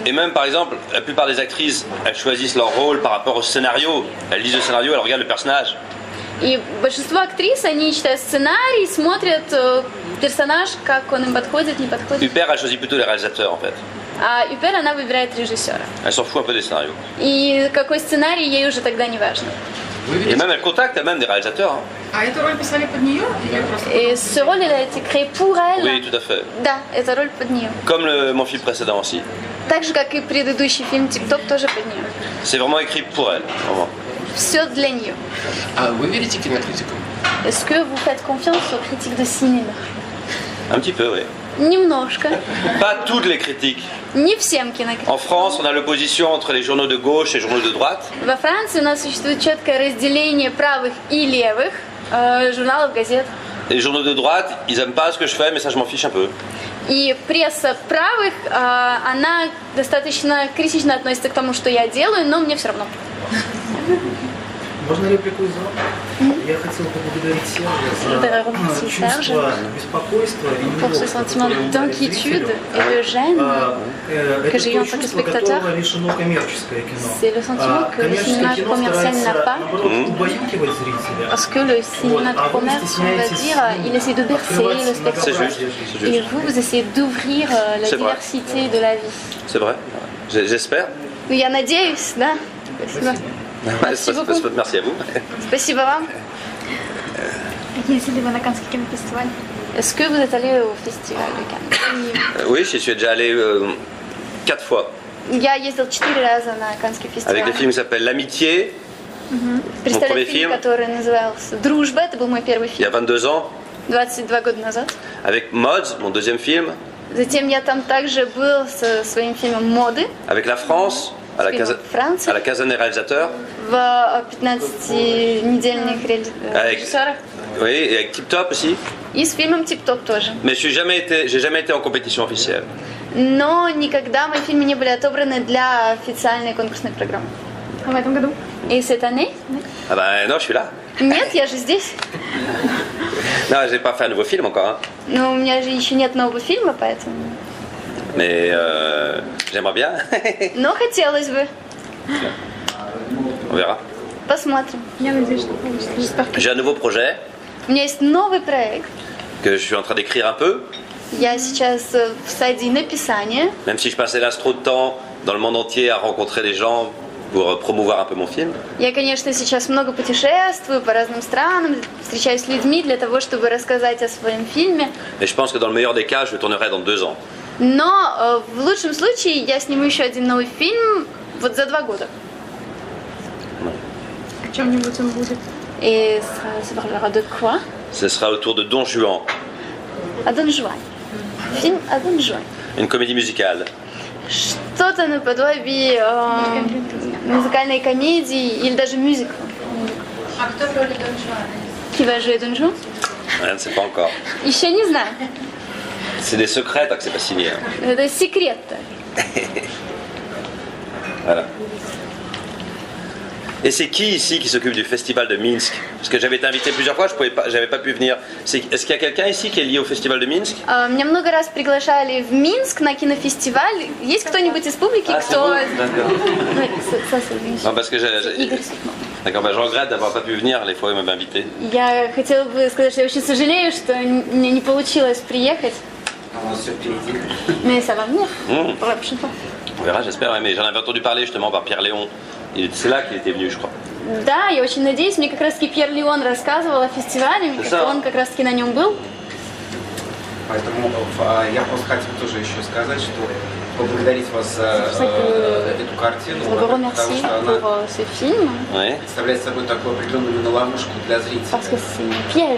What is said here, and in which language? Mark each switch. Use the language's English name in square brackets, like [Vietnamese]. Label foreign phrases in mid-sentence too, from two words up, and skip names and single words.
[French] Et même par exemple, la plupart des actrices, elles choisissent leur rôle par rapport au scénario. Elles lisent le scénario, elles regardent le personnage. [Russian] И большинство актрис, они читают сценарий, смотрят персонаж, как он им подходит, не подходит. [French] Huppert a choisi plutôt les réalisateurs en fait. [Russian] А Юпер, она выбирает режиссера. [French] Elle s'en fout un peu des scénarios. [Russian] И какой сценарий, ей уже тогда не важно. [French] Et même elle contacte elle-même des réalisateurs. Hein. [Russian] А эту роль писали под нее? Или просто... [French] Et ce rôle, il a été créé pour elle. Oui, tout à fait. [Russian] Да, это роль под нее. [French] Comme mon film précédent aussi. [Russian] Так же, как и предыдущий фильм «Тип-топ», тоже под нее. [French] C'est vraiment écrit pour elle. Vraiment. [Russian] Все для нее. А вы верите кинокритикам? [French] Est-ce que vous faites confiance aux critiques de cinéma? Un petit peu, oui. [Russian] Немножко. [French] Pas toutes les critiques. [Russian] Не всем кинокритикам. [French] En France, on a l'opposition entre les journaux de gauche et les journaux de droite. [Russian] Во Франции у нас существует четкое разделение правых и левых журналов, газет. [French] Les journaux de droite, ils aiment pas ce que je fais, mais ça je m'en fiche un peu. [Russian] И пресса правых, она достаточно критично относится к тому, что я делаю, но мне все равно. Можно реплику из зала? Я хотел поблагодарить Сержа за чувство беспокойства и [French] pour ce sentiment d'inquiétude et de gêne que j'ai eu en tant que spectateur. C'est le sentiment que le cinéma commercial n'a pas. Parce que le cinéma de commerce, on va dire, il essaie de bercer le spectateur. Et vous, vous essayez d'ouvrir la diversité de la vie. C'est vrai, j'espère. [Russian] Я надеюсь, да. Спасибо. [French] Merci à vous. [Russian] Спасибо вам. Ездили вы на Каннский кинофестиваль? [French] Est-ce que vous êtes allé au festival de Cannes? Oui, j'y suis déjà allé 4 fois. [Russian] Я ездил 4 раза на Каннский фестиваль. [French] Avec le film qui s'appelle L'Amitié. [Russian] Представляю фильм, который назывался «Дружба». Это был мой первый [French] Il y a [Russian] фильм. [French] 22 ans. [Russian] 22 года назад. [French] Avec Mods, mon deuxième film. [Russian] Затем я там также был со своим фильмом «Моды». [French] Avec La France. À la Caserne des réalisateurs. [Russian] В 15-недельных режиссерах. [French] Oui, et avec Tip Top aussi. [Russian] И с фильмом «Тип-топ» тоже. [French] Mais j'ai jamais été en compétition officielle. [Russian] Но никогда мои фильмы не были отобраны для официальной конкурсной программы. А в этом году? [French] И cette année? Ah ben non, je suis là. [Russian] Нет, я же здесь. [French] Non, j'ai pas fait un nouveau film encore. Hein. [Russian] Но у меня же еще нет нового фильма, поэтому... [French] Mais j'aimerais bien. [Russian] Но хотелось бы. [French] On verra. [Russian] Посмотрим. Я надеюсь, что получится. [French] J'ai un nouveau projet. [Russian] У меня есть новый проект. [French] Que je suis en train d'écrire un peu. [Russian] Я сейчас в стадии написания. [French] Même si je passais là trop de temps dans le monde entier à rencontrer des gens pour promouvoir un peu mon film. [Russian] Я, конечно, сейчас много путешествую по разным странам, встречаюсь с людьми для того, чтобы рассказать о своем фильме. [French] Mais je pense que dans le meilleur des cas, je le tournerai dans 2 ans. [Russian] Но в лучшем случае я сниму еще один новый фильм вот за 2 года. О чем-нибудь он будет? [French] Et ça parlera de quoi? Ce sera autour de Don Juan. [Russian] О Дон Жуане. Фильм о Дон Жуане. [French] Une comédie musicale. [Russian] что-то наподобие музыкальной комедии или даже мюзикла. А кто в роли Дон Жуана? [French] Qui va jouer Don Juan? Je ne sais pas encore. [Russian] Еще не знаю. [French] C'est des secrets tant que c'est pas signé. [Russian] Это секрет. [French] Voilà. Et c'est qui ici qui s'occupe du festival de Minsk? Parce que j'avais été invité plusieurs fois, j'avais pas pu venir. Est-ce qu'il y a quelqu'un ici qui est lié au festival de Minsk? [Russian] Меня много раз приглашали в Минск на кинофестиваль. Есть кто-нибудь из публики, кто... [French] Non, parce que D'accord, je regrette d'avoir pas pu venir les fois où il m'avait invité. [Russian] Я хотела бы сказать, что я очень сожалею, что мне не получилось приехать. [French] Mais ça va venir pour la prochaine fois. On verra, j'espère, ouais, mais j'en avais entendu parler justement par Pierre Léon. C'est là qu'il était venu, je crois. [Russian] Да, я очень надеюсь. Мне как раз таки Пьер Леон рассказывал о фестивале, он как раз таки на нем был. Поэтому я просто хотел тоже еще сказать, что поблагодарить вас за эту картину, потому что она представляет собой такую определенную ловушку для зрителей.